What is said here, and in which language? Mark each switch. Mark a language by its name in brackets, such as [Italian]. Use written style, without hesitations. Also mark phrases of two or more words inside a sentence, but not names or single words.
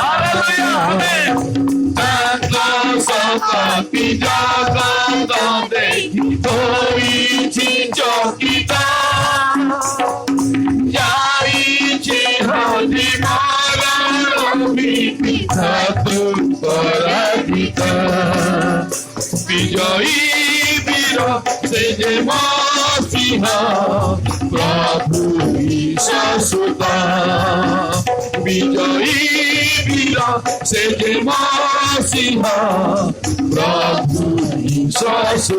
[Odia] ତାଙ୍କ ଶକ୍ତି ଜଗତ ଦେଖି ହୋଇଛି ଚକିତ, ଯାଇଛି ହଜିବାର ଭୀତି, ଶତ୍ରୁ ପରାଜିତ। [Bangla] বিজয়ী বীর সে যে মসিহ প্রভু ঈশ্বর, বিজয়ী বীর সে যে মসিহ প্রভু ঈশ্বর।